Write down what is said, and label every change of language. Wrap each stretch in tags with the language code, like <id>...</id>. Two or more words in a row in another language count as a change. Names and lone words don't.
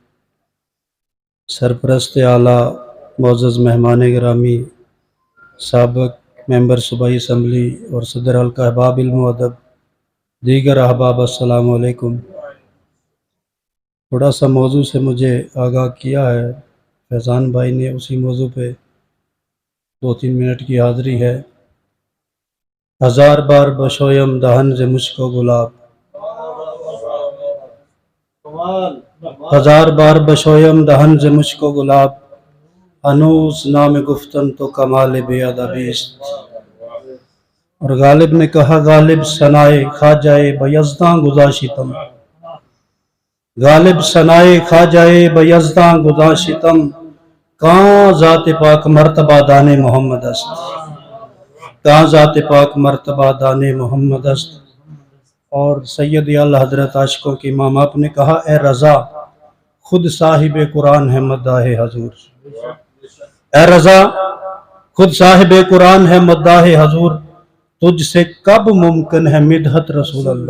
<ur>سرپرست اعلیٰ، معزز مہمان گرامی، سابق ممبر صوبائی اسمبلی اور صدر حلقہ احباب علم و ادب، دیگر احباب، السلام علیکم۔ تھوڑا سا موضوع سے مجھے آگاہ کیا ہے فیضان بھائی نے، اسی موضوع پہ 2-3 منٹ کی حاضری ہے۔</ur> <fa>ہزار بار بشویم دہن ز مشک و گلاب، ہزار بار بشویم دہن ز مشک و گلاب، ہنوز نام گفتن تو کمال بے ادبی است۔</fa> <ur>اور غالب نے کہا،</ur> <fa>غالب ثنائے خواجہ بیزداں گذاشتم، غالب ثنائے خواجہ بیزداں گذاشتم، کہاں ذات پاک مرتبہ دان محمد است، کہاں ذات پاک مرتبہ دان محمد است۔</fa> <ur>اور سید اعلیٰ حضرت عاشقوں کے امام آپ نے کہا، اے رضا خود صاحب قرآن ہے مداح حضور، اے رضا خود صاحب قرآن ہے مداح حضور، تجھ سے کب ممکن ہے مدحت رسول اللہ۔</ur>